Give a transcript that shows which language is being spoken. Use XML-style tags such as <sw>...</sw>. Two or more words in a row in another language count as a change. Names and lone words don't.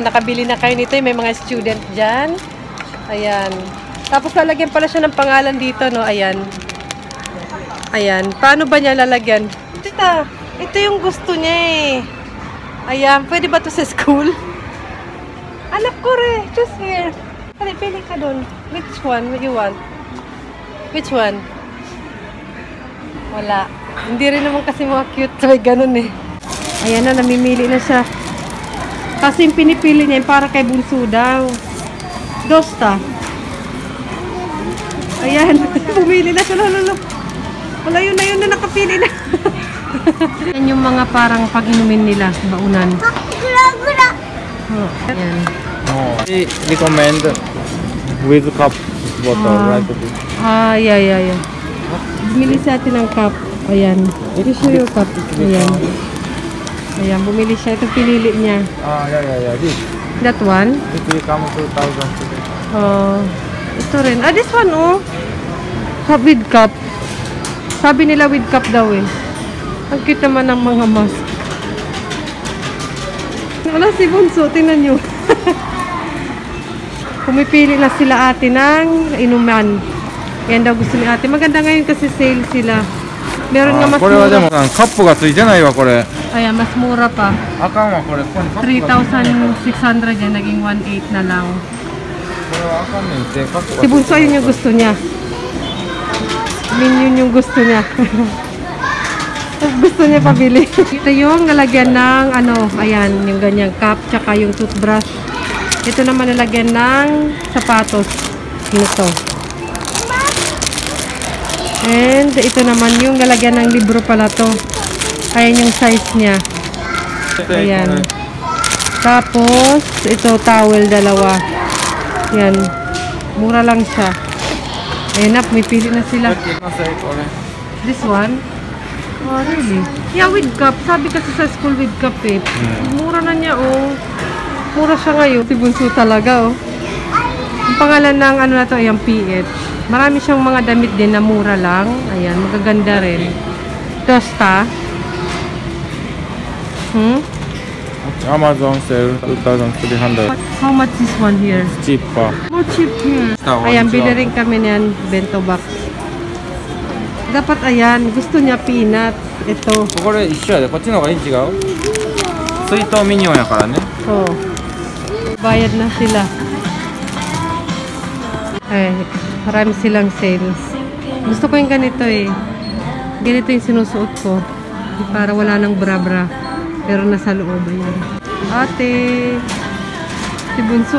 <tl>Nakabili na kayo nito? May mga student dyan. Ayan. Tapos lalagyan pala siya ng pangalan dito, no? Ayan. Ayan. Paano ba niya lalagyan? Tita, ito yung gusto niya eh. Ayan. Pwede ba to sa school? Anak ko rin.</tl> <en>Just here.</en> <tl>Pali, pili ka dun.</tl> <en>Which one you want? Which one?</en> <tl>Wala. Hindi rin naman kasi mga cute. May ganun eh. Ayan na, namimili na siya. Kasi yung pinipili niya para kay Bunso daw. Dosta. Ayan. Pumili na siya. Lalo. Wala yun na nakapili na. Yan yung mga parang pag-inumin nila. Baunan. Gura-gura. Oh, ayan.</tl> <en>I recommend with cup bottle, right? Yeah.</en> <tl>Bumili siya atin ng cup. Ayan. Ito siya yung cup. Ayan. Ayan, bumili siya. Ito pinili niya.</tl> <en>Yeah. This. That one? It will come to 1,000.</en> <tl>Ito rin.</tl> <en>This one, oh. Cup with cup.</en> <tl>Sabi nila</tl> <en>with cup</en> <tl>daw eh. Ang cute naman ng mga mask. Wala si Bunso, tingnan nyo. Pumipili na sila ate ng inuman. Yan daw gusto ni ate. Maganda ngayon kasi sale sila. Meron nga mas</tl> <ja>これはでも</ja> <tl>mura.</tl> <ja>カップがついてないわこれ。</ja> <tl>Ayan, mas mura pa.</tl> <ja>あかんわこれ。ここにカップがついてない。</ja> <tl>3,600 yan, naging 1,800 na lang.</tl> <ja>これはあかんねんってカップがついてない。</ja> <tl>Si Bunso, yun yung gusto niya. Yun yung gusto niya. Tapos gusto niya pabili. Ito yung lalagyan ng ano, ayan, yung ganyang cup, tsaka yung toothbrush. Ito naman lalagyan ng sapatos. Ito. And ito naman yung lalagyan ng libro pala to. Ayan yung size niya. Ayan. Tapos, ito towel dalawa. Ayan. Mura lang siya. Ayan na, may pili na sila.</tl> <en>This one? Oh, really? Yeah, with cup.</en> <tl>Sabi kasi sa school</tl> <en>with cup</en> <tl>eh. Mura na niya, oh. Mura siya ngayon. Si Bunso talaga, oh. Ang pangalan ng ano na to, ayan, PH. Marami siyang mga damit din na mura lang. Ayan, magaganda rin. Tosta. Amazon sale 2,300.</tl> <en>How much this one here? Cheaper. More cheap here.</en> <tl>Ayan, bili rin kami niyan,</tl> <en>bento box.</en> <tl>Dapat ayan, gusto niya peanut. Ito.</tl> <ja>これ一緒やで。こっちの方がいい違う？水筒ミニオンやからね。</ja> <tl>Oh. Bayad na sila. Ay, marami silang sales. Gusto ko yung ganito eh. Ganito yung sinusuot ko. Para wala nang bra-bra. Pero nasa loob. Ayan. Ate. Si Bunso.</tl>